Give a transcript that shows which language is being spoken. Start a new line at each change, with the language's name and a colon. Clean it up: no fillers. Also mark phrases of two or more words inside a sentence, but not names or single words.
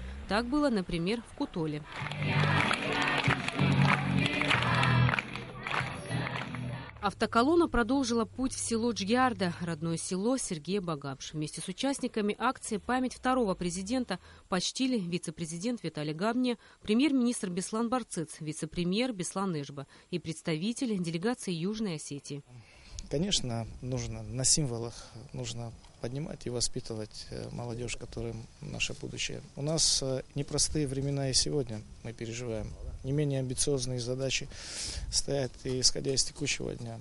Russian: Так было, например, в Кутоле. Автоколонна продолжила путь в село Джгиарда, родное село Сергея Багамш. Вместе с участниками акции память второго президента почтили вице-президент Виталий Габне, премьер-министр Беслан Барцыц, вице-премьер Беслан Эшба и представители делегации Южной Осетии. Конечно, нужно на символах, нужно поднимать и воспитывать молодежь, которым наше будущее. У нас непростые времена и сегодня мы переживаем. Не менее амбициозные задачи стоят, и исходя из текущего дня.